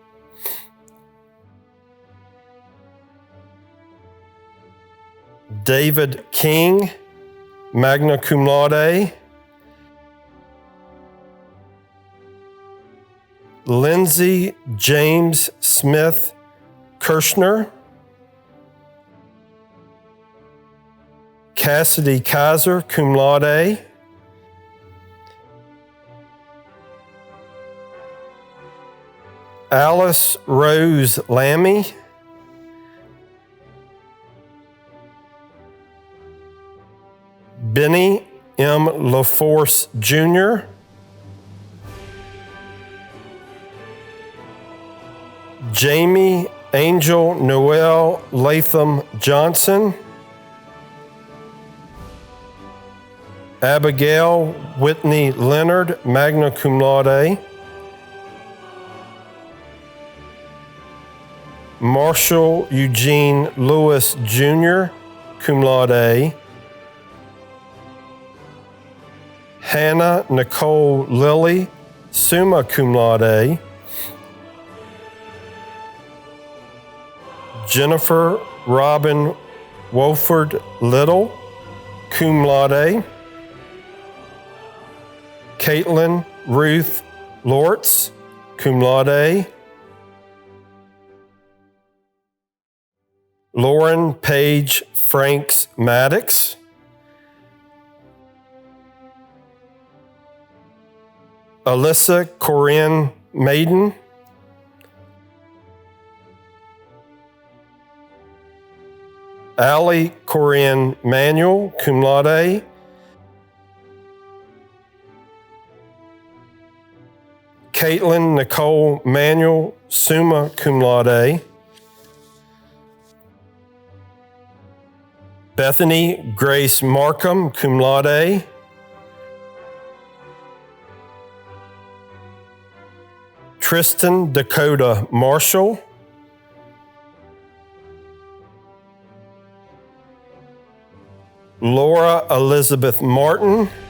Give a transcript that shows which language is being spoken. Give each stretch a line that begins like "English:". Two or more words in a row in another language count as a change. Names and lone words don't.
English: David King,
Latin: magna cum laude.
English: Lindsay James Smith Kirshner. Cassidy Kaiser,
Latin: cum laude.
English: Alice Rose Lammy. Benny M. LaForce Jr. Jamie Angel Noel Latham Johnson. Abigail Whitney Leonard,
Latin: magna cum laude.
English: Marshall Eugene Lewis Jr.,
Latin: cum laude.
English: Hannah Nicole Lilly,
Latin: summa cum laude.
English: Jennifer Robin Wolford Little,
Latin: cum laude.
English: Caitlin Ruth Lortz,
Latin: cum laude.
English: Lauren Page Franks Maddox. Alyssa Corinne Maiden. Allie Corinne Manuel,
Latin: cum laude.
English: Caitlin Nicole Manuel,
Latin: summa cum laude.
English: Bethany Grace Markham,
Latin: cum laude.
English: Tristan Dakota Marshall. Laura Elizabeth Martin.